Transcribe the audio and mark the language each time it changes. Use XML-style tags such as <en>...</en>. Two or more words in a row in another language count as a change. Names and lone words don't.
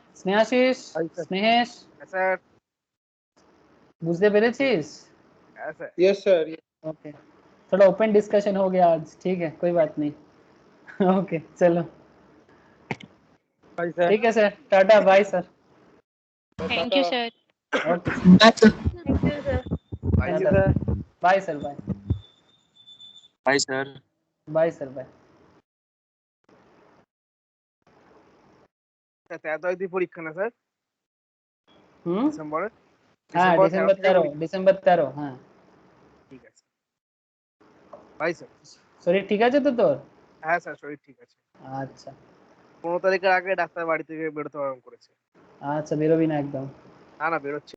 <bn>स्नेहाशीष, स्नेहेश, বুঝতে পেরেছিস?</bn> <en>yes sir.</en> <hi>ओके, थोड़ा</hi> <en>open discussion</en> <hi>हो गया आज, ठीक है, कोई बात नहीं ओके चलो, ठीक है सर, टाटा,</hi> <en>bye sir. Thank you, sir. ओके That's Thank you, sir. bye sir, bye sir, bye bye sir. bye sir, bye.</en> <bn>পরীক্ষা না স্যার ডিসেম্বরে?</bn> <hi>हाँ डिसेंबर 13, डिसेंबर 13, हाँ</hi> <bn>ঠিক আছে ভাই স্যার। শরীর ঠিক আছে তো তোর? হ্যাঁ স্যার, শরীর ঠিক আছে। আচ্ছা 15 তারিখের আগে ডাক্তার বাড়ি থেকে বেরোতে বারণ করেছে। আচ্ছা, বেরোবি না একদম। না না, বেরোচ্ছি।</bn>